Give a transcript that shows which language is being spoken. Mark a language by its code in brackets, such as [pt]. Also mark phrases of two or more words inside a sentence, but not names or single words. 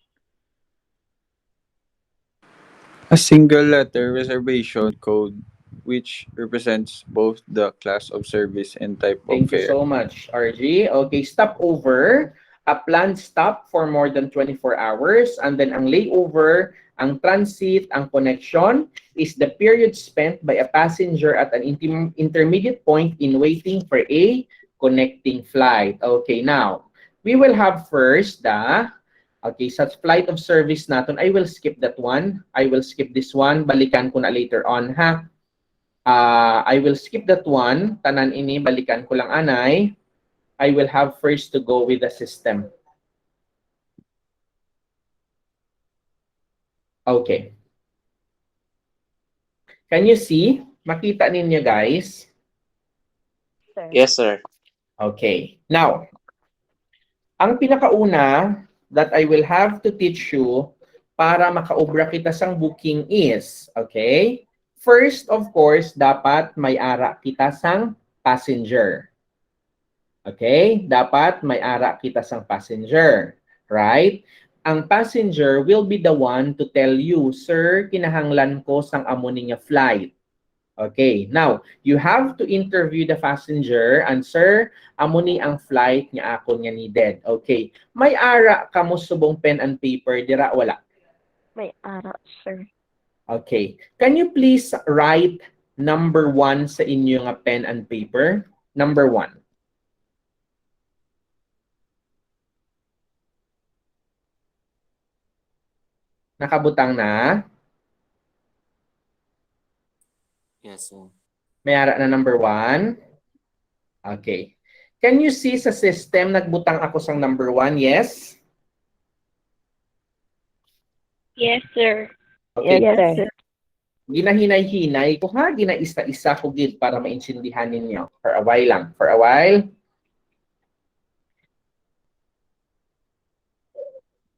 [en] A single letter reservation code which represents both the class of service and type of Thank you fare. so much, RG. Okay, stopover. A planned stop for more than 24 hours. And then ang layover, ang transit, ang connection is the period spent by a passenger at an intermediate point in waiting for a connecting flight. Okay, now, we will have first the, okay, sa flight of service natin, I will skip that one. I will skip this one. [hil] Balikan ko na [en] later on, [hil] ha? [en] I will skip that one. [hil] Tanan ini, balikan ko lang anay. [en] I will have first to go with the system. Okay. Can you see? [hil] Makita ninyo, guys? [en] Sir. Yes, sir. Okay. Now, [hil] ang pinakauna [en] that I will have to teach you [hil] para makaobra kita sang booking [en] is, okay? First, of course, [hil] dapat may ara kita sang passenger. [en] Okay? [hil] Dapat may ara kita sang passenger. [en] Right? Ang passenger will be the one to tell you, [hil] sir, kinahanglan ko sang amo niya flight. [en] Okay. Now, you have to interview the passenger and, [hil] sir, amo ni ang flight niya ako niya needed. Okay. May ara ka mo subong [en] pen and paper, [hil] dira wala? May ara, sir. [en] Okay. Can you please write number 1 [hil] sa inyo nga [en] pen and paper? [hil] Number 1. Nakabutang na? [en] Yes, sir. [hil] May ara na number 1? Okay. [en] Can you see sa system, [hil] nagbutang ako sang [en] number 1? Yes? Yes, sir. Okay. Yes, sir. [hil] Ginahinay-hinay ko ha, ginaisa-isa ko gid para maintindihan ninyo. [en] For a while lang. For a while.